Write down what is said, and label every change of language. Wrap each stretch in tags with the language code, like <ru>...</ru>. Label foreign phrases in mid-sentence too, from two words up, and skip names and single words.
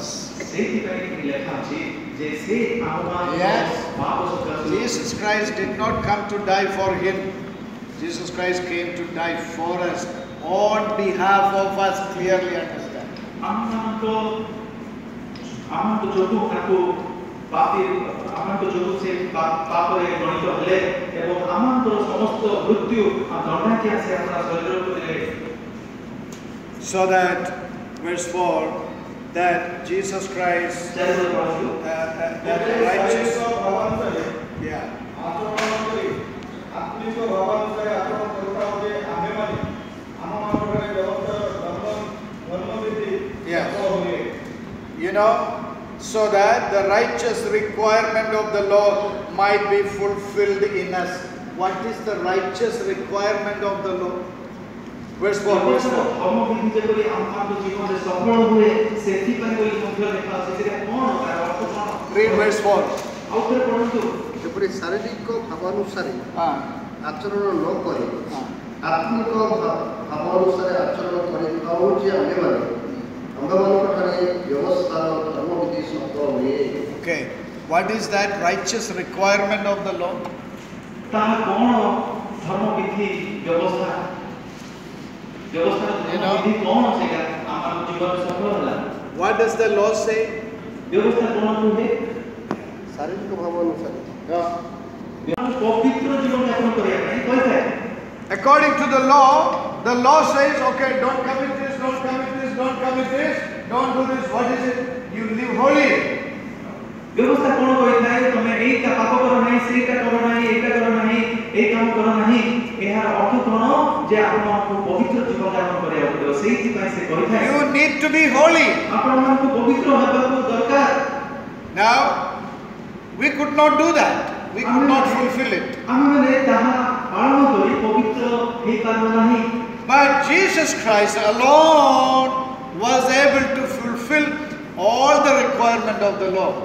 <or>ସେଇଥିପାଇଁ ଲେଖା ଅଛି ଯେ ସେ ଆମମାନଙ୍କ</or> <en>Yes.</en> <or>ପାପ ସକାଶେ</or> <en>Jesus Christ did not come to die for him. Jesus Christ came to die for us on behalf of us. Clearly understand.</en> <or>ଆମମାନଙ୍କ ଯୋଗୁଁ ତାକୁ ପାପୀ ଆମମାନଙ୍କ ଯୋଗୁଁ ସେ ପାପରେ ଗଣିତ ହେଲେ ଏବଂ ଆମଙ୍କର ସମସ୍ତ ମୃତ୍ୟୁ ଦଣ୍ଡାକିଆ ସେ ଆପଣା ଶରୀରକୁ ଦେଲେ।</or> <en>So that, verse 4, that Jesus Christ,</en> <or>ଚାରିପଦ ପଢ଼ନ୍ତୁ।</or> <en>that righteous,</en> <or>ଭାବାନୁସାରେ</or> <en>yeah,</en> <or>ଆଚରଣ କରି ଆତ୍ମିକ ଭାବାନୁସାରେ ଆଚରଣ କରୁଥାଉ ଯେ ଆମେମାନେ ଆମମାନଙ୍କର ବ୍ୟବସ୍ଥା ଧର୍ମବିଧି</or> <en>Yes.</en> <or>ହୁଏ।</or> <en>you know, so that the righteous requirement of the law might be fulfilled in us. What is the righteous requirement of the law? Verse 4, verse 4.</en> <or>ଧର୍ମବିଧି ଯେପରି ଆମମାନଙ୍କ ଜୀବନରେ ସଫଳ ହୁଏ ସେଥିପାଇଁ ବୋଲି ମଧ୍ୟ ଲେଖା ଅଛି। ସେଟା କ'ଣ ତାର ଅର୍ଥ କ'ଣ?</or> <en>Read verse 4.</en> <or>ଆଉ ଥରେ ପଢ଼ନ୍ତୁ। ଯେପରି ଶାରୀରିକ ଭାବାନୁସାରେ Ah, ଆଚରଣ ନ କରି ah. ଆତ୍ମିକ ଭାବ ଅନୁସାରେ ଆଚରଣ କରିଥାଉ ଯେ ଆମ୍ଭମାନଙ୍କ ଠାରେ ବ୍ୟବସ୍ଥାର ଧର୍ମବିଧି ସଫଳ ହୁଏ।</or> <en>Okay. What is that righteous requirement of the law?</en> <or>ତାହା କ'ଣ ଧର୍ମବିଧି ବ୍ୟବସ୍ଥା ଧର୍ମବିଧି କ'ଣ ସେଇଟା ଆମ ଜୀବନରେ ସଫଳ ହେଲା? What does the law say? ବ୍ୟବସ୍ଥା କ'ଣ କୁହେ? ଶାରୀରିକ ଭାବ ଅନୁସାରେ ପବିତ୍ର ଜୀବନ ଯାପନ କରିବା ପାଇଁ କହିଥାଏ।</or> <en>According to the law says, okay, don't commit this, don't commit this, don't commit this, don't do this. What is it? You live holy.</en> <or>ବ୍ୟବସ୍ଥା କ'ଣ କହିଥାଏ? ତମେ ଏଇଟା ପାପ କର ନାହିଁ, ସେଇଟା କର ନାହିଁ, ଏଇଟା କର ନାହିଁ, ଏଇ କାମ କର ନାହିଁ। ଏହାର ଅର୍ଥ କ'ଣ? ଯେ ଆପଣଙ୍କୁ ପବିତ୍ର ଜୀବନ ଯାପନ କରିବାକୁ ପଡ଼ିବ। ସେଇଥିପାଇଁ ସେ କହିଥାଏ</or> <en>You need to be holy.</en> <or>ଆପଣମାନଙ୍କୁ ପବିତ୍ର ହେବାକୁ ଦରକାର।</or> <en>Now, we could not do that. We could not fulfill it.</en> <or>ଆମେମାନେ ତାହା ପାଳନ କରି ପବିତ୍ର ହେଇପାରିବ ନାହିଁ।</or> <en>But Jesus Christ alone was able to fulfill all the requirement of the law.</en>